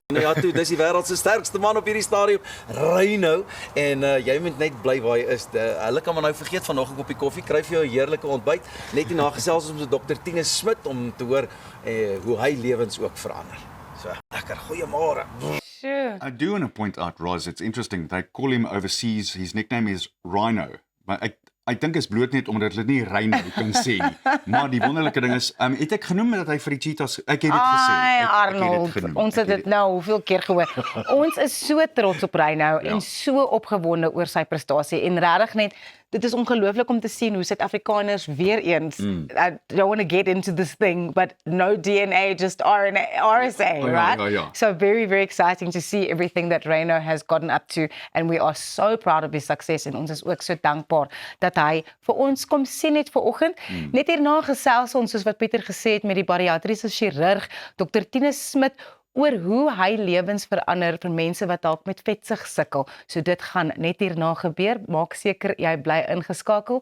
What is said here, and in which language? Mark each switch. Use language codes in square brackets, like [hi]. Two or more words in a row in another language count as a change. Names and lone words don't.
[af] Nee, ja toe, dis die wêreld se sterkste man op hierdie stadium, Rhino en jy moet net bly waar jy is. Hulle kan maar nou vergeet vanoggend 'n koppie koffie, kry vir jou 'n heerlike ontbyt. Net hierna gesels ons met Dr. Tine Smit om te hoor hoe hy lewens ook verander. So, lekker goeiemôre. [en] Sure. I do want to point out, Roz, it's interesting. They call him overseas. His nickname is Rhino. [af] Maar ek dink is bloot net omdat hulle nie Rhino kan sê nie. Maar die wonderlike ding is, het ek genoem dat hy vir die cheetahs, ek het dit gesê. Ai, Ek Arnold, ons het dit nou hoeveel keer gehoor. Ons is so trots op Rhino en so opgewonde oor sy prestasie en regtig net dit is ongelooflik om te sien hoe Suid-Afrikaners weer eens [en] I don't want to get into this thing but no DNA, just RNA, RSA, right? [af] Ja. [en] So very, very exciting to see everything that Rhino has gotten up to and we are so proud of his success [af] en ons is ook so dankbaar dat hy vir ons kom sien het vanoggend. Net hierna gesels ons soos wat Pieter gesê het met die bariatriese chirurg Dr. Tine Smit oor hoe hy lewens verander vir mense wat dalk met vetsug sukkel. So dit gaan net hierna gebeur. Maak seker jy bly ingeskakel.